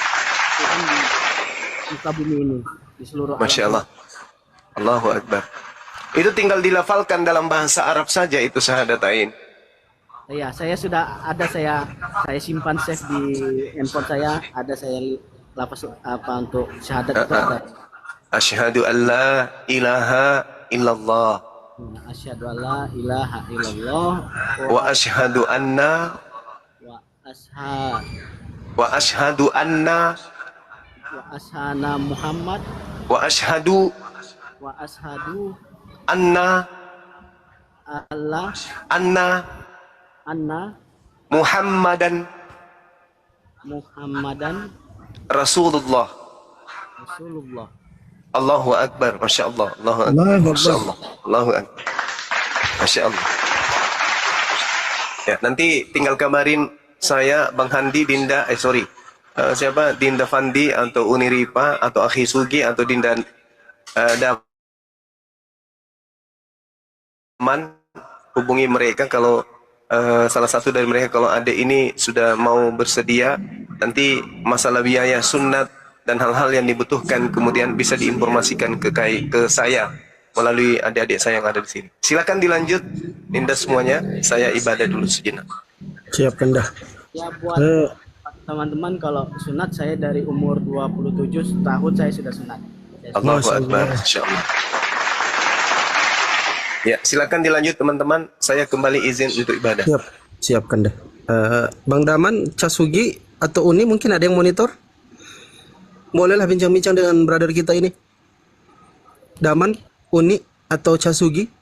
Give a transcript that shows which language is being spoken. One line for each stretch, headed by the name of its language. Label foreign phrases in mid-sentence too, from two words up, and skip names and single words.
Indonesian: Tuhan di muka bumi ini, di seluruh
Arabic: ما شاء الله. الله أكبر.
Indonesian: Itu tinggal dilafalkan dalam bahasa Arab saja itu syahadatain. Ya, saya sudah ada, saya simpan save di handphone saya, ada saya lapas apa untuk syahadat itu ada.
Arabic: أشهد أن لا إله إلا الله أشهد أن لا إله إلا الله وأشهد أن وأشهد محمد وأشهد أن الله أن محمدا رسول الله. الله أكبر. ما شاء الله. الله أكبر. ما شاء الله. الله أكبر. ما شاء الله.
Indonesian: Ya, nanti tinggal kabarin saya, Bang Handi, Dinda, siapa? Dinda Fandi atau Uniripa atau Akhi Sugi atau Dinda Daman, hubungi mereka kalau salah satu dari mereka, kalau adik ini sudah mau bersedia, nanti masalah biaya sunat dan hal-hal yang dibutuhkan kemudian bisa diinformasikan ke saya melalui adik-adik saya yang ada di sini. Silakan dilanjut, Dinda semuanya. Saya ibadah dulu sejenak. Siapkan dah. buat teman-teman, kalau sunat saya dari umur 27 tahun saya sudah sunat.
Arabic: الله أكبر. إن شاء الله.
Indonesian: Ya, silakan dilanjut teman-teman. Saya kembali izin untuk ibadah. Siap, siapkan deh. Bang Daman, Casugi atau Uni mungkin ada yang monitor? Bolehlah bincang-bincang dengan brother kita ini. Daman, Uni atau Casugi?